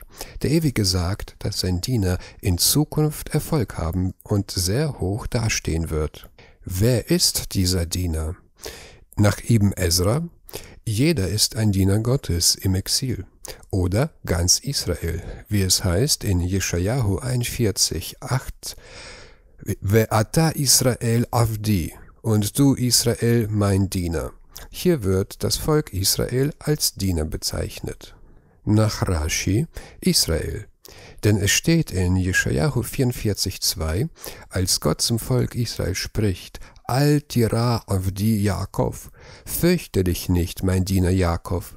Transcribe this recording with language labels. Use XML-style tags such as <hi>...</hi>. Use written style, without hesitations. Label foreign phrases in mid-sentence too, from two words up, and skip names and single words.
<de>Der Ewige sagt, dass sein Diener in Zukunft Erfolg haben und sehr hoch dastehen wird. Wer ist dieser Diener? Nach Ibn Ezra: Jeder ist ein Diener Gottes im Exil. Oder ganz Israel, wie es heißt in Jeschajahu 41,8:</de> <he>ואתה ישראל עבדי,</he> <de>und du Israel mein Diener. Hier wird das Volk Israel als Diener bezeichnet. Nach Rashi: Israel. Denn es steht in Jeschajahu 44,2, als Gott zum Volk Israel spricht:</de> <he>אל תירא עבדי יעקב,</he> <de>fürchte dich nicht, mein Diener Jakob.</de>